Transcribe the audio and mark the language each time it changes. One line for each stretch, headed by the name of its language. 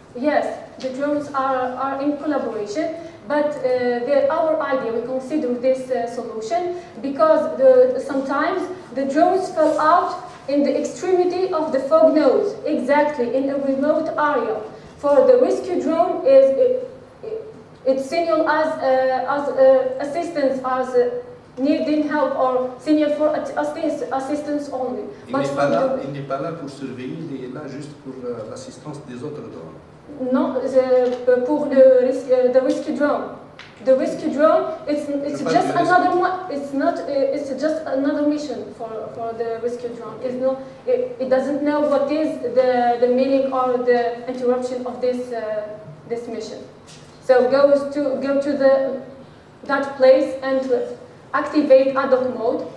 English: Yes, the drones are in collaboration, but our idea, we consider this solution because sometimes the drones fell out in the extremity of the fog nodes, exactly in a remote area. For the rescue drone, it's signal as assistance, as needing help or signal for assistance only.
French: Il n'est pas là pour surveiller, il est là juste pour l'assistance des autres drones. Non, pour
English: the rescue drone. The rescue drone, it's just another one. It's not. It's just another mission for the rescue drone. It doesn't know what is the meaning or the interruption of this mission. So go to that place and activate ad hoc mode.